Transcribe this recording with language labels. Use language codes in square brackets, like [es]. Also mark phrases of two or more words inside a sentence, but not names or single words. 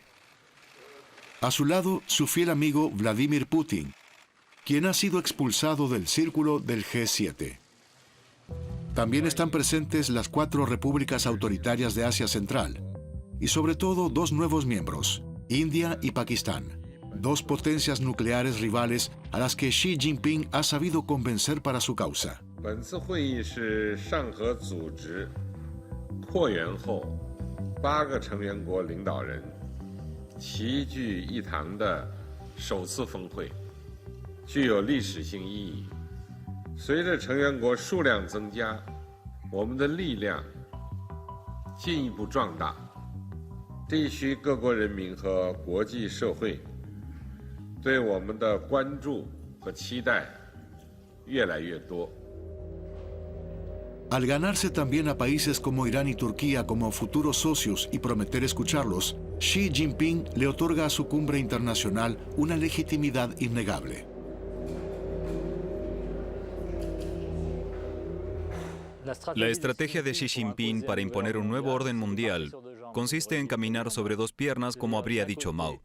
[es] A su lado, su fiel amigo Vladimir Putin, quien ha sido expulsado del círculo del G7. También están presentes las 4 repúblicas autoritarias de Asia Central y sobre todo 2 nuevos miembros, India y Pakistán, 2 potencias nucleares rivales a las que Xi Jinping ha sabido convencer para su causa. [zh] 本次会议是上合组织扩员后8个成员国领导人齐聚一堂的首次峰会，具有历史性意义。随着成员国数量增加，我们的力量进一步壮大，地区各国人民和国际社会对我们的关注和期待越来越多。 [es] Al ganarse también a países como Irán y Turquía como futuros socios y prometer escucharlos, Xi Jinping le otorga a su cumbre internacional una legitimidad innegable. La estrategia de Xi Jinping para imponer un nuevo orden mundial consiste en caminar sobre dos piernas, como habría dicho Mao.